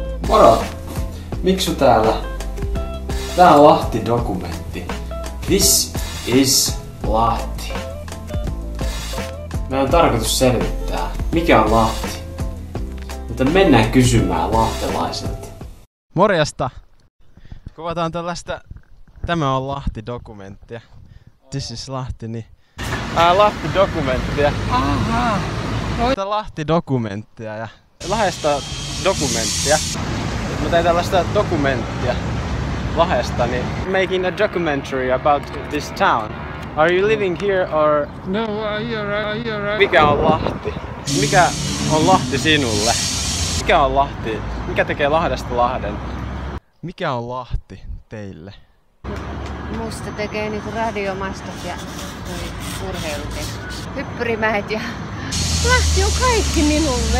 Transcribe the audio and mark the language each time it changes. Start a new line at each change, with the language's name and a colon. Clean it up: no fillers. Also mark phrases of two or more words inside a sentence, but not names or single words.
Finnish: Moro! Miksu täällä? Tää on Lahti-dokumentti.
English: This is Lahti.
Finnish: Meidän on tarkoitus selvittää, mikä on Lahti. Mutta mennään kysymään lahtelaiselta. Morjesta! Kuvataan tällaista Tämä on Lahti-dokumenttia.
English: This is Lahti, niin... Lahti-dokumenttia.
Finnish: Ahaa. Tätä Lahti-dokumenttia ja Lahdesta dokumenttia. Mä tein tällaista dokumenttia Lahdesta, niin
English: making a documentary about this town. Are you living here or... No, you're right.
Finnish: Mikä on Lahti? Mikä on Lahti sinulle? Mikä on Lahti? Mikä tekee Lahdesta Lahden? Mikä on Lahti teille? Musta tekee niinku radiomastot ja urheilukeskus. Hyppyrimäet ja Lahti on kaikki minulle.